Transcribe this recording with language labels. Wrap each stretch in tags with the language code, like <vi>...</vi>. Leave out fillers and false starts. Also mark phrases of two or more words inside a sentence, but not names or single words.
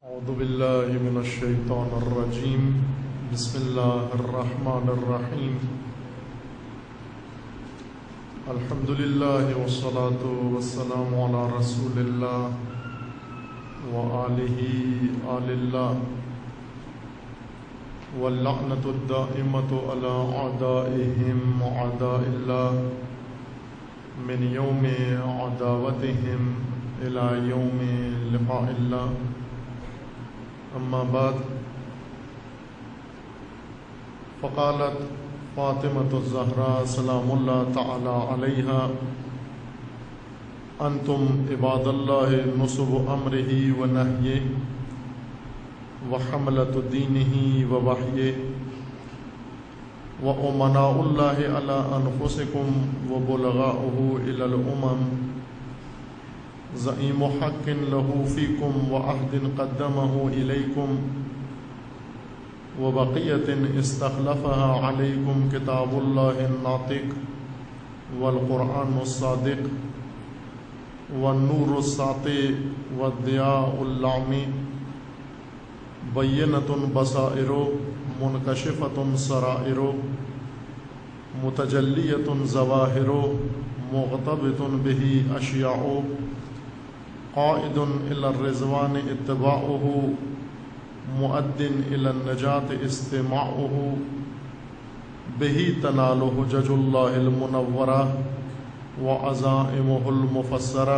<ar>اعوذ باللہ من الشیطان الرجیم بسم اللہ الرحمن الرحیم الحمد للہ والصلاة والسلام علی رسول اللہ وآلہ آل اللہ واللعنۃ الدائمۃ علی اعدائہم اعداء اللہ من یوم عداوتہم الی یوم لقاء اللہ اما بعد فقالت فاطمة الزہراء سلام اللہ تعالی علیہا انتم عباد اللہ نصب امرہ ونہیہ وحملۃ دینہ ووحیہ وامناء اللہ علی انفسکم وبلغاؤہ الی الامم زعیم حق له فیکم وعہد قدمہ الیکم وبقیة استخلفها علیکم کتاب اللہ الناطق والقرآن الصادق والنور الساطع والضیاء اللامع بینۃ بصائر منکشفۃ سرائر متجلیۃ ظواہر مغتبط بہ اشیاء قائد الی الرضوان اتباعہ مؤد الی النجاة استماعہ بہ تنال حجج اللہ المنورہ وعزائمہ المفسرہ</ar>